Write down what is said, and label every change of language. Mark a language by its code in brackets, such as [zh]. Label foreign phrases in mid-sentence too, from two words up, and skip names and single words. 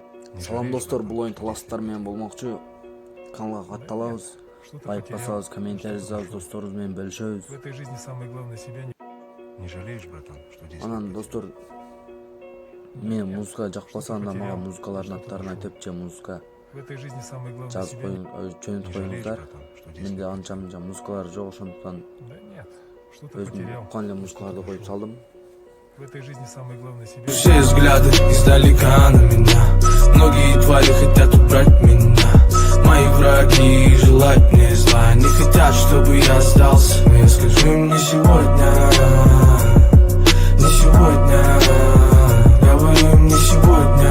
[ky] Салам достор, бұл ойын таластар менен болмокчу. Каналга катталабыз, лайк басабыз, комментарий жазабыз, досторубуз менен бөлүшөбүз. [ru] В этой жизни самое главное себя не жалеешь, братан, что здесь. [ky] Анан достор, мен музыка жакпаса анда мага музыкалардын аттарын айтып же музыка [ru] В этой жизни самое главное [ky] жазып [ru] себя [ky] жөнөтүп коюңуздар. Менде анча музыкалар жок, ошондуктан [ru] Да нет, что ты [ky] өзүм [ru] потерял. [ky] уккан эле музыкаларды коюп салдым. [ru] В этой жизни самое главное себя. Все взгляды издалека на меня. Многие твари хотят убрать меня. Мои враги желать мне зла. Не хотят, чтобы я сдался. Но я скажу им не сегодня. Не сегодня. Говорю им не сегодня.